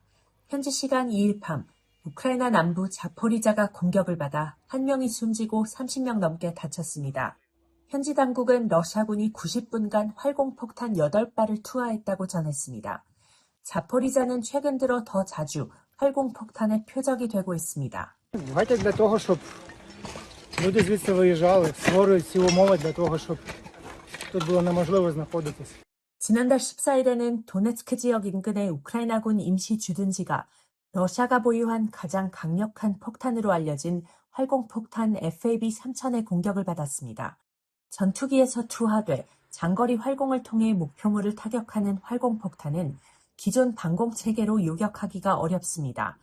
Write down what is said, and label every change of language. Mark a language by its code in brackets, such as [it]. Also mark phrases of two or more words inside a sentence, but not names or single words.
[ko] 현지 시간 2일 밤 우크라이나 남부 자포리자가 공격을 받아 1명이 숨지고 30명 넘게 다쳤습니다. 현지 당국은 러시아군이 90분간 활공폭탄 8발을 투하했다고 전했습니다. 자포리자는 최근 들어 더 자주 활공폭탄의 표적이 되고 있습니다. [uk] для того, щоб люди звідси виїжджали, створюють всі умови для того, щоб тут було неможливо знаходитись. [ko] 지난달 14일에는 도네츠크 지역 인근의 우크라이나군 임시 주둔지가 러시아가 보유한 가장 강력한 폭탄으로 알려진 활공폭탄 FAB-3000의 공격을 받았습니다. 전투기에서 투하돼 장거리 활공을 통해 목표물을 타격하는 활공폭탄은 기존 방공체계로 요격하기가 어렵습니다.